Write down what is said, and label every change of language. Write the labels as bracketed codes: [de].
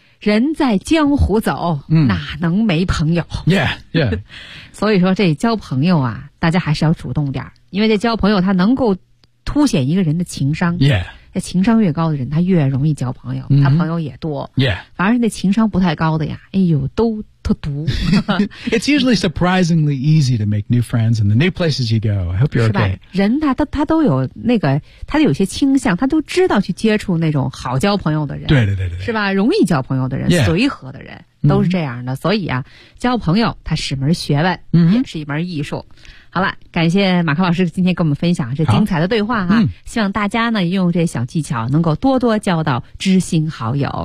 [zh] 人在江湖走、哪能没朋友 所以说这交朋友啊，大家还是要主动点，因为这交朋友他能够凸显一个人的情商、这情商越高的人他越容易交朋友、他朋友也多、反而是那情商不太高的呀，哎呦都特毒。 [en] It's usually surprisingly easy to make new friends in the new places you go. I hope you're okay. [zh] 人他都有那个，他有些倾向，他都知道去接触那种好交朋友的人。对，是吧？容易交朋友的人、随和的人都是这样的。所以啊，交朋友它是门学问、也是一门艺术。好了，感谢马克老师今天跟我们分享这精彩的对话哈、希望大家呢用这小技巧能够多多交到知心好友。